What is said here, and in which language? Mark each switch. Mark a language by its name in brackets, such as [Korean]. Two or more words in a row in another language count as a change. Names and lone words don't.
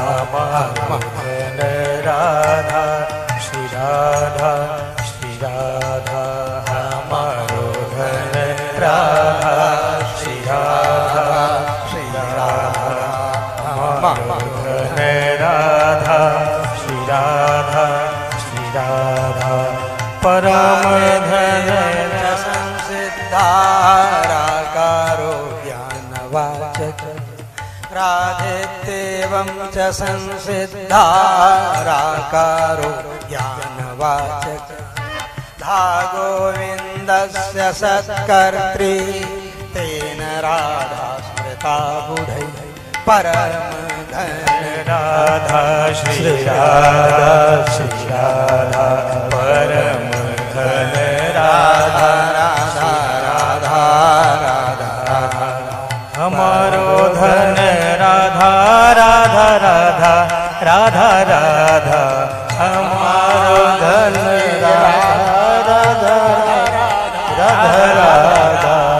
[Braj] मारो धन राधा श्री राधा श्री राधा हमारो धन राधा श्री राधा श्री राधा हमारो धन राधा श्री राधा श्री राधा परम धन [Sanskrit] संसिद्धाराकारो ज्ञानवाचक राधेत्येवं च संसिद्धाराकारो ज्ञानवाचक धा गोविन्दस्य सत्कर्त्री तेन राधा स्मृता बुधैः [Braj] परम धन राधा श्री राधा श्री राधा परम धन राधा राधा राधा राधा राधा हमारो धन राधा राधा राधा राधा राधा हमारो धन राधा राधा राधा राधा